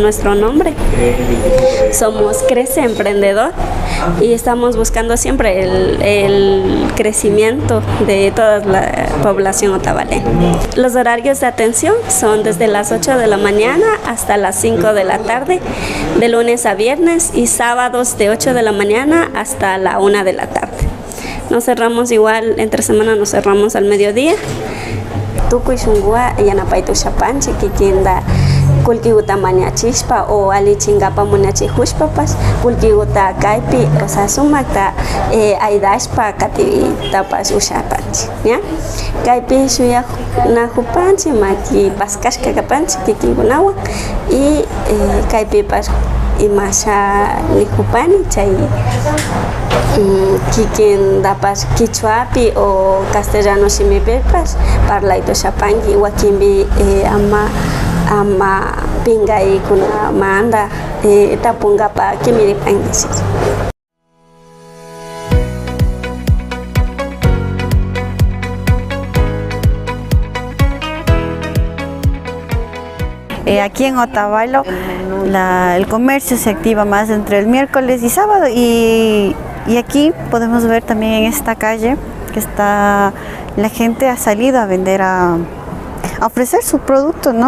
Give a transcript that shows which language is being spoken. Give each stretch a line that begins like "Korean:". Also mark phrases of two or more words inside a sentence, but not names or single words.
Spanish: Nuestro nombre, somos Crece Emprendedor, y estamos buscando siempre el crecimiento de toda la población otavaleña. Los horarios de atención son desde las 8 de la mañana hasta las 5 de la tarde, de lunes a viernes, y sábados de 8 de la mañana hasta la 1 de la tarde. Nos cerramos igual, entre semana nos cerramos al mediodía.
Quechua: Tukuy shungua yanapaytu shapanchik kikinda kullkikuta mañachispa o alichinkapa munachihushpapas kullkikuta kaypi,
Spanish: o sea,
Quechua: sumakta aydashpa katitapas ushapanchik, ¿ya? Kaypi shuyakunajupanchik maki paskashka kapanchik kikinkunawan, y kaypipas imasha nijupani chay kikindapas kichwapi o castellano shimipipas parlaytushapanki wakinpi ama pingaykuna manda tapunkapa kimiripankichik.
Spanish: Aquí en Otavalo el comercio se activa más entre el miércoles y sábado, y aquí podemos ver también en esta calle que la gente ha salido a vender, a ofrecer su producto, ¿no?